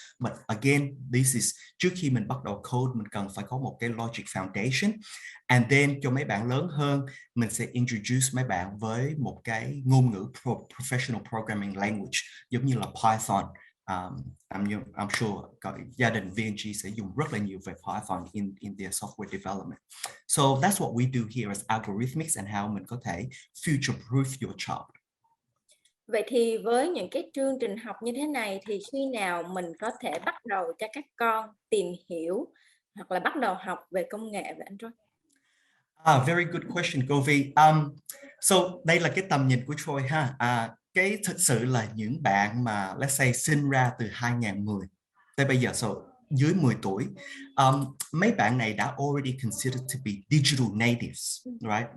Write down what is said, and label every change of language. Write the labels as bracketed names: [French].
[English] But again, this is [Vietnamese] trước khi mình bắt đầu code, mình cần phải có một cái logic foundation. And then cho mấy bạn lớn hơn, mình sẽ introduce mấy bạn với một cái ngôn ngữ professional programming language giống như là Python. [English] I'm sure [Vietnamese] gia đình VNG sẽ dùng rất là nhiều về Python [English] in their software development. So that's what we do here as Algorithmics, and how [Vietnamese] mình có thể [English] future-proof your child. [Vietnamese] Vậy thì với những cái chương trình học như thế này thì khi nào mình có thể bắt đầu cho các con tìm hiểu hoặc là bắt đầu học về công nghệ vậy anh Troy? [English] Very good question, Govi. [Vietnamese] So đây là cái tầm nhìn của Troy ha. Cái thực sự là những bạn mà let's say sinh ra từ 2010 tới bây giờ, so dưới 10 tuổi, mấy bạn này đã [English] already considered to be digital natives, [Vietnamese] right?